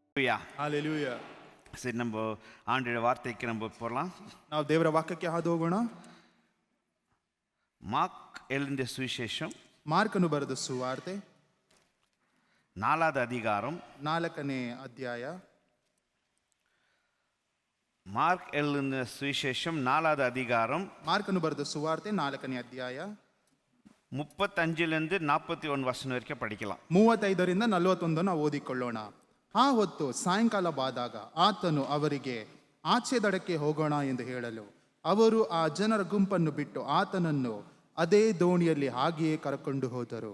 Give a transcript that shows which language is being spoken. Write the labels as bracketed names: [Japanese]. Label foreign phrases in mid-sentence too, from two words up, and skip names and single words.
[Tamil] ஹalleluya. Hallelujah. சரி, நம்ம ஆண்டவருடைய வார்த்தைக்கு நம்ம போகலாம். [Kannada] ನಾವು ದೇವರ ವಾಕ್ಯಕ್ಕೆ ಹಾದು ಹೋಗೋಣ. [Tamil] ಮಾರ್ಕ್ எழுதிய சுவிசேஷம் [Kannada] ಮಾರ್ಕನು ಬರೆದ ಸುವಾರ್ತೆ [Tamil] 4வது அதிகாரம் [Kannada] 4ನೇ ಅಧ್ಯಾಯ. [Tamil] ಮಾರ್ಕ್ எழுதிய சுவிசேஷம் 4வது அதிகாரம் [Kannada] ಮಾರ್ಕನು ಬರೆದ ಸುವಾರ್ತೆ 4ನೇ ಅಧ್ಯಾಯ [Tamil] 35லிருந்து 41 [Kannada] ವಚನ ವರೆಗೆ [Tamil] படிக்கலாம். [Kannada] 35ರಿಂದ 41 ನಾವು ಓದಿಕೊಳ್ಳೋಣ. ಆ ಹೊತ್ತು ಸಾಯಂಕಾಲವಾದಾಗ ಆತನು ಅವರಿಗೆ ಆಚೆ ದಡಕ್ಕೆ ಹೋಗೋಣ ಎಂದು ಹೇಳಲು ಅವರು ಆ ಜನರ ಗುಂಪನ್ನು ಬಿಟ್ಟು ಆತನನ್ನು ಅದೇ ದೋಣಿಯಲ್ಲಿ ಹಾಗೆಯೇ ಕರಕೊಂಡು ಹೋದರು.